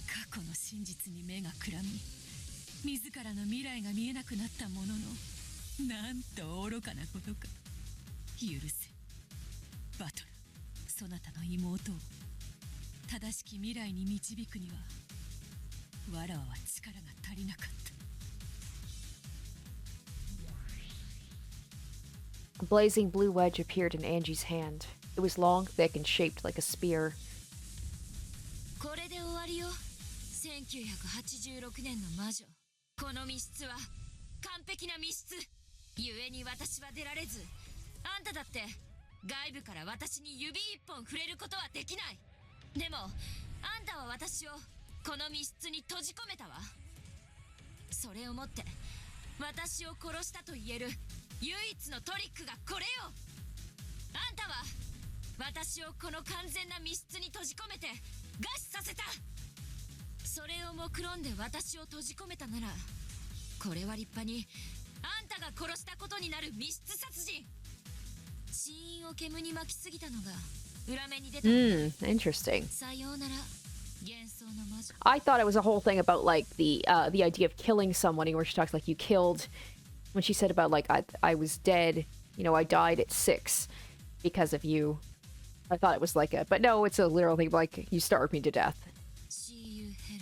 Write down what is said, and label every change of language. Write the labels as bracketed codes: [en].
[ja] 過去の真実に目がくらみ自らの未来が見えなくなったものの、なんと愚かなことか。許せバトル、そなたの妹を正しき未来に導くにはわらわは力が足りなかった。 [en] A blazing blue wedge appeared in Angie's hand. It was long, thick, and shaped like a spear. [ja] これで終わりよ。1986年の魔女。この密室は完璧な密室。故に私は出られず、あんただって外部から私に指一本触れることはできない。でもあんたは私をこの密室に閉じ込めたわ。それをもって私を殺したと言える唯一のトリックがこれよ。あんたは私をこの完全な密室に閉じ込めて餓死させた。それを目論んで私を閉じ込めたなら、これは立派にあんたが殺したことになる密室殺人。死因を煙に巻きすぎたのが裏目に出た。 [en] Interesting. [ja] さようなら幻想の魔女。 [en] I thought it was a whole thing about like the idea of killing someone, where she talks like you killed, when she said about like I was dead, you know, I died at 6 because of you. I thought it was like a, but no, it's a literal thing like you starved me to death. [ja] 死ゆ